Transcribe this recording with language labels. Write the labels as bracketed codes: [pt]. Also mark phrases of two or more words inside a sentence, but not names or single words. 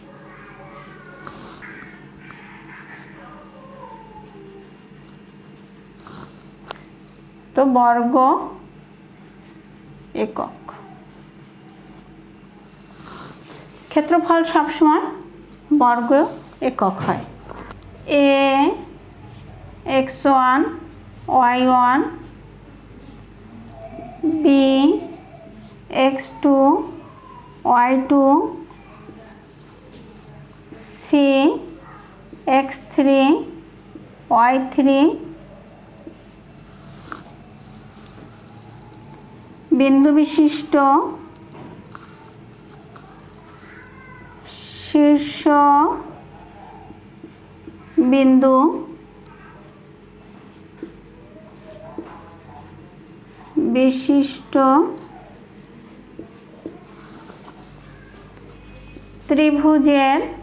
[bn] তো বর্গ একক। ক্ষেত্রফল সবসময় বর্গ একক হয়। এ x1 y1 b x2 y2 c x3 y3 বিন্দু বিশিষ্ট শীর্ষ বিন্দু বিশিষ্ট ত্রিভুজের